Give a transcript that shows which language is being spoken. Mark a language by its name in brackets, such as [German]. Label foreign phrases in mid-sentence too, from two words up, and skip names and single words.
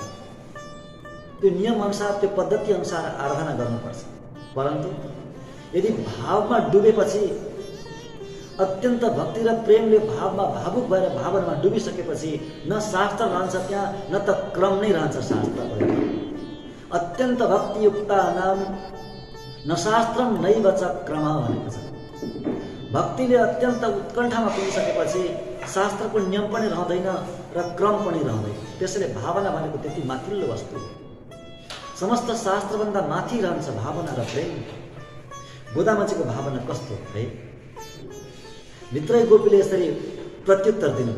[Nepali] त्यो नियम अनुसार, त्यो पद्धति अनुसार आराधना गर्नुपर्छ। परन्तु यदि भावमा डुबेपछि, अत्यन्त भक्ति र प्रेमले भावमा भावुक भएर भावनामा डुबिसकेपछि न शास्त्र रहन्छ त्यहाँ, न त क्रम नै रहन्छ शास्त्रको। [Sanskrit] अत्यन्त भक्तियुक्ता नाम न शास्त्रम नैव च क्रम [Nepali] भनेको छ। भक्तिले अत्यन्त उत्कण्ठामा पुगिसकेपछि शास्त्रको नियम पनि रहँदैन र क्रम पनि रहँदैन। त्यसैले भावना भनेको त्यति माथिल्लो वस्तु हो। समस्त शास्त्रभन्दा माथि रहन्छ भावना र प्रेम। गोदामाजीको भावना कस्तो है? भित्रै गोपीले यसरी प्रत्युत्तर दिनुभयो।